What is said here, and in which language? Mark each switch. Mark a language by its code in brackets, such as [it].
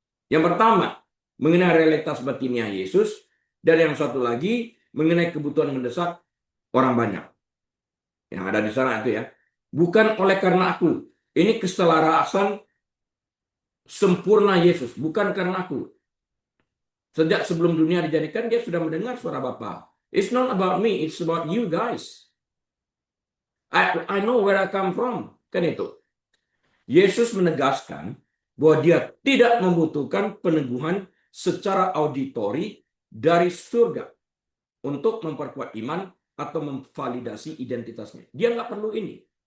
[id] Yang pertama, mengenai realitas batiniah Yesus, dan yang satu lagi mengenai kebutuhan mendesak orang banyak. Yang ada di sana itu ya. Bukan oleh karena aku. Ini keselarasan sempurna Yesus, bukan karena aku. Sejak sebelum dunia dijadikan, dia sudah mendengar suara Bapa. [en] It's not about me, it's about you guys. I know where I come from. [id] Kan itu. Yesus menegaskan bahwa dia tidak membutuhkan peneguhan secara auditori dari surga untuk memperkuat iman atau memvalidasi identitasnya. Dia nggak perlu ini.